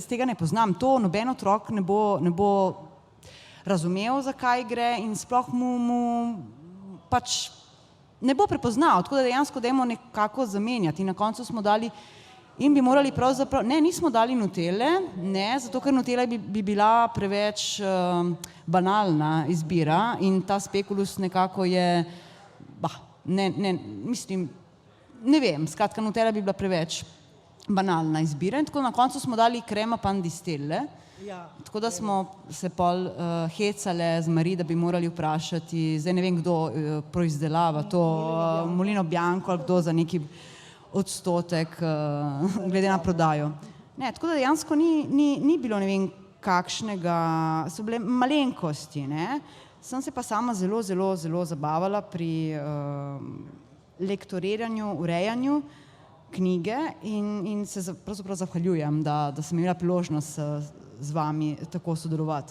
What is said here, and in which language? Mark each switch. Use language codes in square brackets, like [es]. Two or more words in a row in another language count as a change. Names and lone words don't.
[sl] tega ne poznam, to noben otrok ne bo razumel, zakaj gre in sploh mu pač ne bo prepoznal, tako da dejansko dajmo nekako zamenjati in na koncu smo dali in bi morali pravzaprav, ne, nismo dali nutele, ne, zato ker nutela bi bila preveč banalna izbira in ta spekulus nekako je, ne vem, skratka, nutela bi bila preveč banalna izbira in tako na koncu smo dali crema pan di stelle, tako da smo se pol hecale z Marij, da bi morali vprašati, zdaj ne vem, kdo proizdelava to, Molino Bianco ali kdo za neki odstotek glede na prodajo. Ne, tako da dejansko ni bilo ne vem kakšnega, so bile malenkosti, ne, sem se pa sama zelo, zelo, zelo zabavala pri lektoriranju, urejanju knjige in se pravzaprav zahvaljujem, da sem imela priložnost z vami tako sodelovati.